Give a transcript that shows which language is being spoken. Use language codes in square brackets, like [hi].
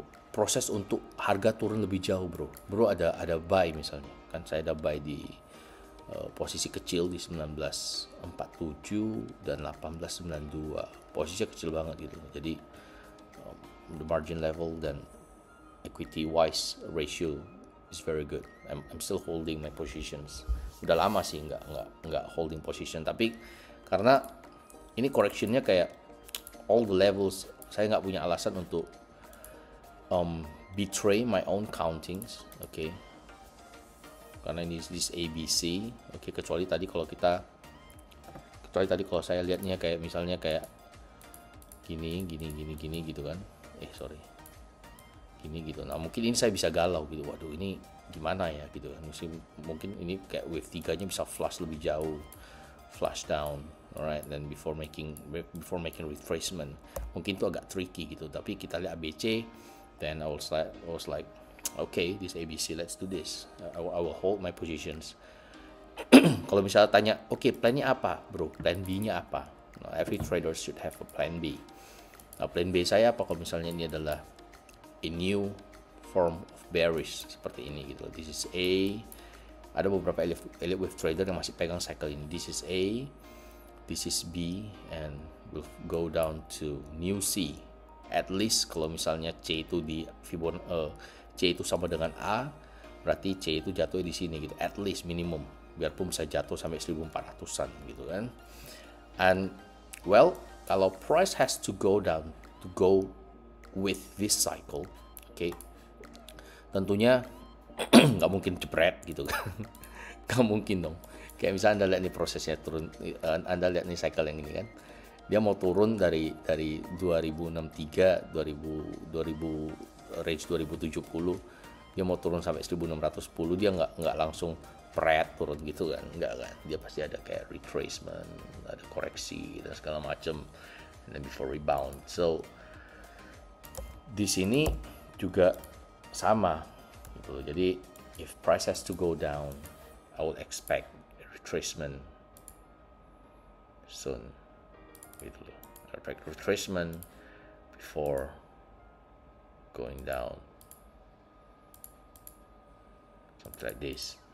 [id] proses untuk harga turun lebih jauh, bro ada buy misalnya, kan saya ada buy di posisi kecil di 1947 dan 1892, posisinya kecil banget gitu, jadi [en] the margin level dan equity wise ratio is very good. I'm still holding my positions. [id] Udah lama sih nggak holding position, tapi karena ini correctionnya kayak [en] all the levels, [id] saya nggak punya alasan untuk [en] betray my own countings, okay? [id] Karena ini [en] this ABC, okay? [id] Kecuali tadi kalau saya lihatnya kayak misalnya kayak gini gitu kan, gini gitu. Nah mungkin ini saya bisa galau gitu, waduh ini gimana ya gitu kan, mungkin ini kayak wave 3 nya bisa flush lebih jauh, [en] flush down, alright, then before making retracement, [id] mungkin itu agak tricky gitu. Tapi kita lihat [en] ABC, then I was like okay, this ABC, let's do this. I will hold my positions. [id] Kalau misalnya tanya, okay, plannya apa bro, plan B nya apa? [en] Nah, every trader should have a plan B. [id] Nah plan B saya apa kalau misalnya ini adalah [en] a new form of bearish [id] seperti ini gitu. [en] This is A. [id] Ada beberapa elite wave trader yang masih pegang cycle ini. [en] This is A, this is B, and we'll go down to new C. [id] At least kalau misalnya C itu di C itu sama dengan A, berarti C itu jatuh di sini gitu. At least minimum, biarpun bisa jatuh sampai 1400-an gitu kan. [en] And well, kalau price has to go down to go with this cycle, okay, [id] tentunya nggak mungkin jebret gitu kan, nggak mungkin dong. Kayak misalnya Anda lihat nih prosesnya turun, Anda lihat nih cycle yang ini kan, dia mau turun dari 2063, 2000 range 2070, dia mau turun sampai 1610, dia nggak langsung pret turun gitu kan, nggak kan, dia pasti ada kayak retracement, ada koreksi dan segala macam, [en] and then before rebound. [id] So di sini juga sama gitu. [en] Jadi if price has to go down, I would expect a retracement soon gitu loh. Expect retracement before going down, something like this.